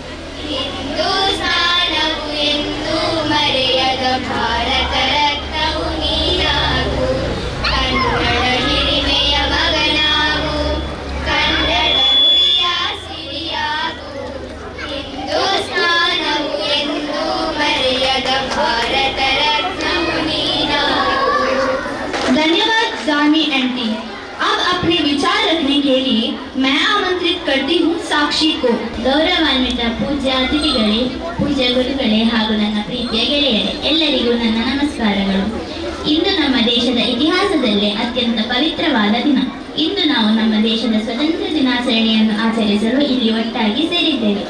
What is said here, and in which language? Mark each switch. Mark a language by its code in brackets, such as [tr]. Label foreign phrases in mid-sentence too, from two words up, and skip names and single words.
[kn] ಹಿಂದೂಸ್ತಾನವು ಎಂದು ಮರೆಯದ ಭಾರತ ರತ್ನವು ನೀನಾಗು. ಕನ್ನಡ ಹಿರಿಮೆಯ ಮಗನಾಗು, ಕನ್ನಡ ನುಡಿಯ ಸಿರಿಯಾಗು. ಹಿಂದೂಸ್ತಾನವು ಎಂದು ಮರೆಯದ ಭಾರತ ರತ್ನವು ನೀನಾಗು. [hi] धन्यवाद जानवी एंड टीम। अब अपने विचार रखने के लिए मैं आमंत्रित करती हूँ साक्षी को। [kn] ಗೌರವಾನ್ವಿತ ಪೂಜ್ಯ ಅತಿಥಿಗಳೇ, ಪೂಜ್ಯ ಗುರುಗಳೇ ಹಾಗೂ ನನ್ನ ಪ್ರೀತಿಯ ಗೆಳೆಯರೇ, ಎಲ್ಲರಿಗೂ ನನ್ನ ನಮಸ್ಕಾರಗಳು. ಇಂದು ನಮ್ಮ ದೇಶದ ಇತಿಹಾಸದಲ್ಲೇ ಅತ್ಯಂತ ಪವಿತ್ರವಾದ ದಿನ. ಇಂದು ನಾವು ನಮ್ಮ ದೇಶದ ಸ್ವತಂತ್ರ ದಿನಾಚರಣೆಯನ್ನು ಆಚರಿಸಲು ಇಲ್ಲಿ ಒಟ್ಟಾಗಿ ಸೇರಿದ್ದೇವೆ.